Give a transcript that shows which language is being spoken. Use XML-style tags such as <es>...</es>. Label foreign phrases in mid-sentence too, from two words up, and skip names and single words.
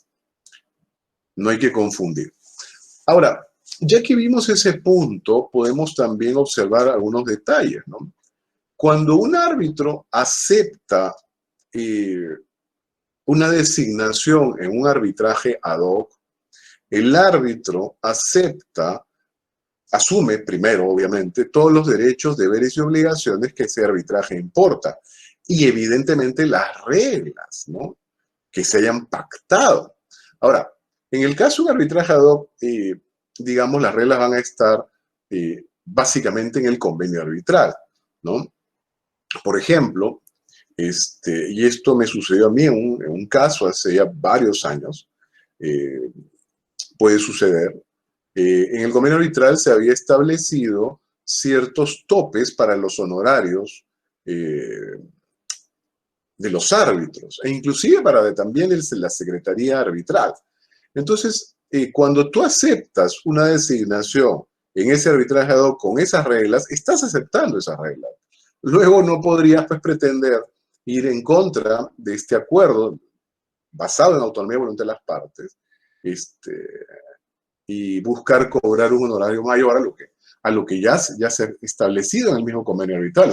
<es>No hay que confundir. Ahora, ya que vimos ese punto, podemos también observar algunos detalles, ¿no? Cuando un árbitro acepta una designación en un arbitraje</es> <la>ad hoc,</la> <es>el árbitro asume primero, obviamente, todos los derechos, deberes y obligaciones que ese arbitraje importa. Y evidentemente las reglas, ¿no?, que se hayan pactado. Ahora, en el caso de un arbitraje</es> <la>ad hoc,</la> <es>digamos, las reglas van a estar básicamente en el convenio arbitral, ¿no? Por ejemplo, y esto me sucedió a mí en un caso hace ya varios años, puede suceder. En el convenio arbitral se había establecido ciertos topes para los honorarios de los árbitros, e inclusive para también la Secretaría Arbitral. Entonces, cuando tú aceptas una designación en ese arbitraje</es> <la>ad hoc</la> <es>con esas reglas, estás aceptando esas reglas. Luego no podrías, pues, pretender ir en contra de este acuerdo basado en autonomía y voluntad de las partes, y buscar cobrar un honorario mayor a lo que ya se ha establecido en el mismo convenio arbitral.</es>